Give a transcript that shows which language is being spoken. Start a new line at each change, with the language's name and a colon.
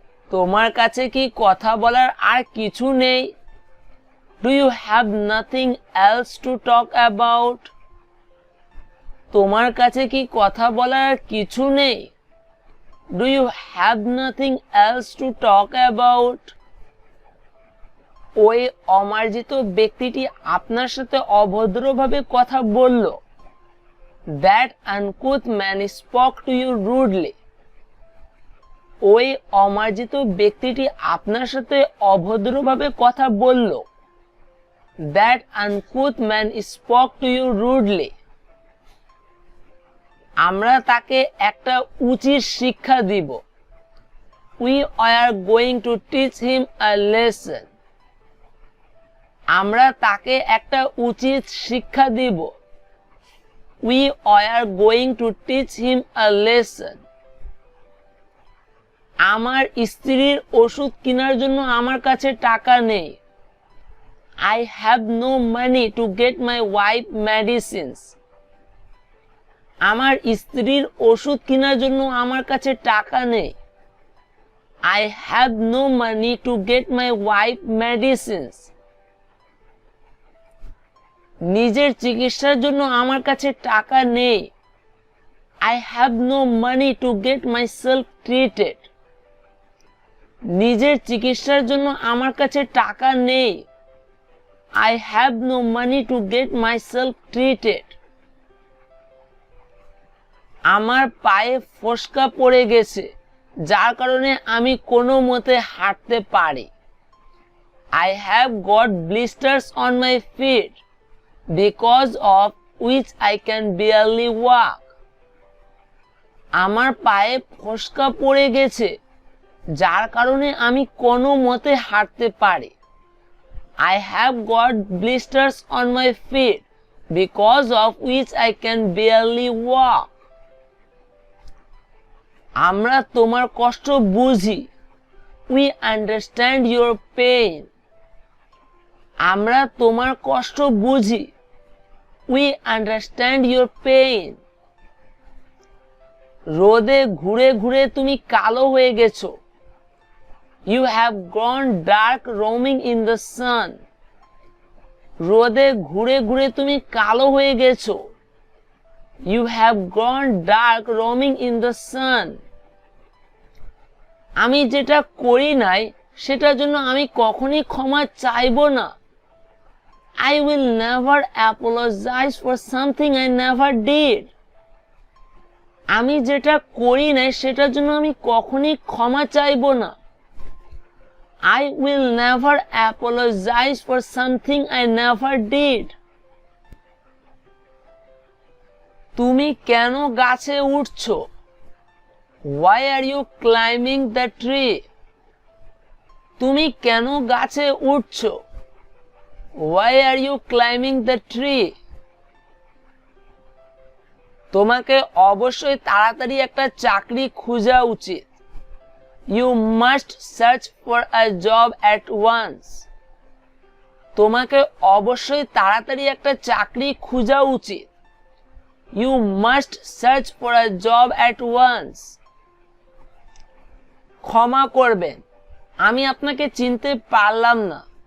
Bangla: তোমার কাছে কি কথা বলার আর কিছু নেই?
English: Do you have nothing else to talk about?
Bangla: তোমার কাছে কি কথা বলার আর কিছু নেই?
English: Do you have nothing else to talk about?
Bangla: ওই অমার্জিত ব্যক্তিটি আপনার সাথে অভদ্রভাবে কথা বলল।
English: That uncouth man spoke to you rudely.
Bangla: ওই অমার্জিত ব্যক্তিটি আপনার সাথে অভদ্রভাবে কথা বলল।
English: That uncouth man spoke to you rudely.
Bangla: আমরা তাকে একটা উচিত শিক্ষা দিব।
English: We are going to teach him a lesson.
Bangla: আমরা তাকে একটা উচিত শিক্ষা দিব।
English: We are going to teach him a lesson.
Bangla: আমার স্ত্রীর ওষুধ কেনার জন্য আমার কাছে টাকা নেই।
English: I have no money to get my wife medicines.
Bangla: আমার স্ত্রীর ওষুধ কেনার জন্য আমার কাছে টাকা নেই।
English: I have no money to get my wife medicines.
Bangla: নিজের চিকিৎসার জন্য আমার কাছে টাকা নেই।
English: I have no money to get myself treated.
Bangla: নিজের চিকিৎসার জন্য আমার কাছে টাকা নেই।
English: I have no money to get myself treated.
Bangla: আমার পায়ে ফোস্কা পড়ে গেছে, যার কারণে আমি কোনো মতে হাঁটতে পারি।
English: I have got blisters on my feet, because of which I can barely walk.
Bangla: আমার পায়ে ফোস্কা পড়ে গেছে, যার কারণে আমি কোনো মতে হাঁটতে পারি।
English: I have got blisters on my feet, because of which I can barely walk.
Bangla: আমরা তোমার কষ্ট বুঝি।
English: We understand your pain.
Bangla: আমরা তোমার কষ্ট বুঝি।
English: We understand your pain.
Bangla: রোদে ঘুরে ঘুরে তুমি কালো হয়ে গেছো।
English: You have grown dark roaming in the sun.
Bangla: রোদে ঘুরে ঘুরে তুমি কালো হয়ে গেছো।
English: You have grown dark roaming in the sun.
Bangla: আমি যেটা করি নাই সেটার জন্য আমি কখনোই ক্ষমা চাইবো না।
English: I will never apologize for something I never did.
Bangla: আমি যেটা করি নাই সেটার জন্য আমি কখনোই ক্ষমা চাইবো না।
English: I will never apologize for something I never did.
Bangla: তুমি কেন গাছে উঠছো?
English: Why are you climbing the tree?
Bangla: তুমি কেন গাছে উঠছো?
English: Why are you climbing the tree?
Bangla: তোমাকে অবশ্যই তাড়াতাড়ি একটা চাকরি খোঁজা উচিত।
English: You must search for a job at once.
Bangla: তোমাকে অবশ্যই তাড়াতাড়ি একটা চাকরি খোঁজা উচিত।
English: You must search for a job at once.
Bangla: ক্ষমা করবেন, আমি আপনাকে চিনতে পারলাম না।